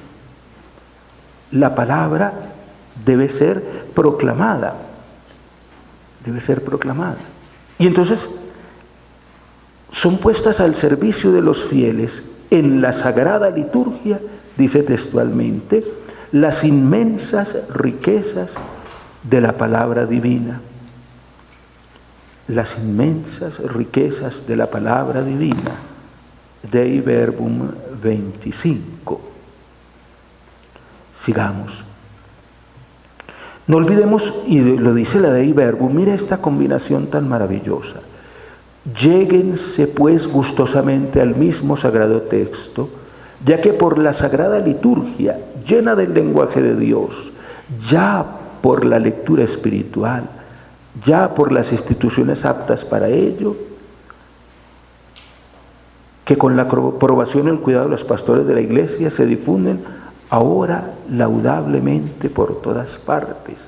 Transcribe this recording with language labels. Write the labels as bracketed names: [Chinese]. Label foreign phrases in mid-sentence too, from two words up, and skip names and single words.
[Spanish] La palabra debe ser proclamada, Y entonces son puestas al servicio de los fieles en la sagrada liturgia, dice textualmente, las inmensas riquezas de la palabra divina. Las inmensas riquezas de la palabra divina. Dei Verbum 25. Sigamos. No olvidemos, y lo dice la Dei Verbum, mira esta combinación tan maravillosa. Lléguense pues gustosamente al mismo sagrado texto, ya que por la sagrada liturgia, llena del lenguaje de Dios, ya por la lectura espiritual, ya por las instituciones aptas para ello, que con la aprobación y el cuidado de los pastores de la iglesia se difunden ahora laudablemente por todas partes.